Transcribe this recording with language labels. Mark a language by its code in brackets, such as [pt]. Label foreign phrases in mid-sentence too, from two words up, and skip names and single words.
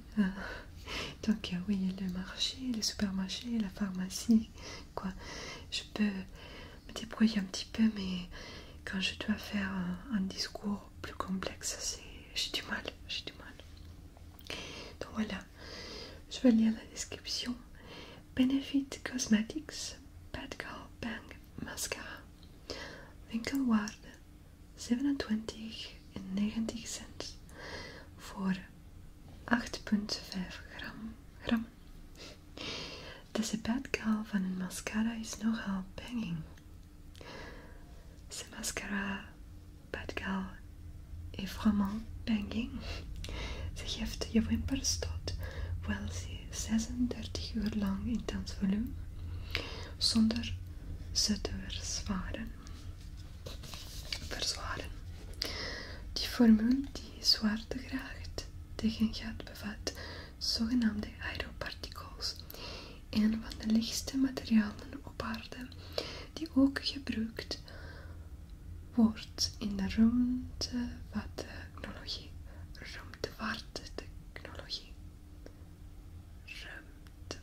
[fr] Donc oui, le marché, le supermarché, la pharmacie, quoi. Je peux me débrouiller un petit peu, mais quand je dois faire un discours plus complexe, j'ai du mal. Donc voilà, je vais lire la description. Benefit Cosmetics Bad Girl Bang Mascara. [nl] Winkelwaarde 27,90 voor 8,5 gram. Deze Bad Girl van een mascara is nogal banging. [fr] Ce mascara Bad Girl est vraiment banging. [nl] Ze geeft je wimpers tot wel 36 uur lang intens volume, zonder ze te verzwaren. Die formule die zwaartekracht tegen gaat bevat zogenaamde aeroparticles, een van de lichtste materialen op aarde, die ook gebruikt wordt in de ruimtevaarttechnologie.